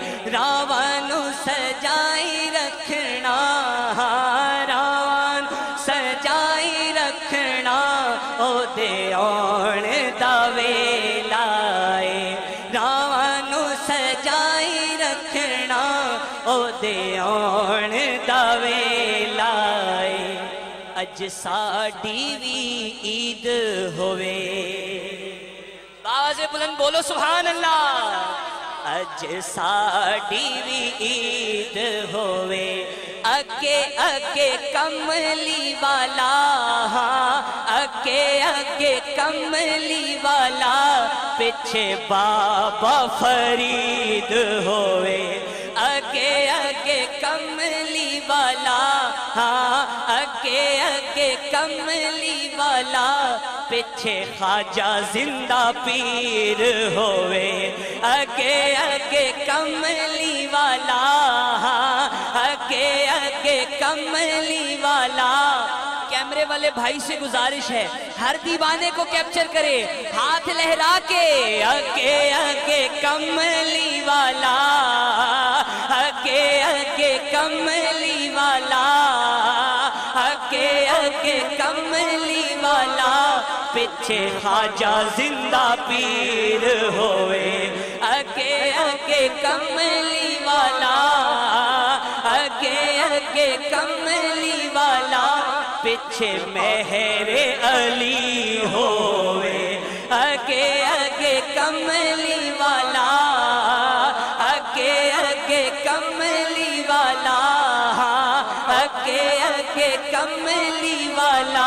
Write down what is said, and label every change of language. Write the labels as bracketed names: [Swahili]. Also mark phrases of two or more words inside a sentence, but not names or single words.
[Punjabi] راوانو سجائی رکھنا راوانو سجائی رکھنا او دے آن دا ویلائے راوانو سجائی رکھنا او دے آن دا ویلائے اج ساڈی وی عید ہوئے آواز بلند بولو سبحان اللہ اج ساڈی وی عید ہوئے اگے اگے کملی والا اگے اگے کملی والا پچھے بابا فرید ہوئے اگے اگے کملی والا اگے اگے کملی والا پچھے خواجہ زندہ پیر ہوئے اگے اگے کملی والا اگے اگے اگے کملی والا. [Urdu] کیمرے والے بھائی سے گزارش ہے ہر دیوانے کو کیپچر کرے ہاتھ لہرا کے. [Punjabi] اگے اگے کملی والا, اگے اگے کملی والا, اگے اگے کملی والا. پچھے خواجہ زندہ پیر ہوئے. اگے اگے کملی والا, اگے اگے کملی والا. پچھے مہر علی ہوئے. اگے اگے کملی والا, اگے اگے کملی والا, اگے اگے کملی والا.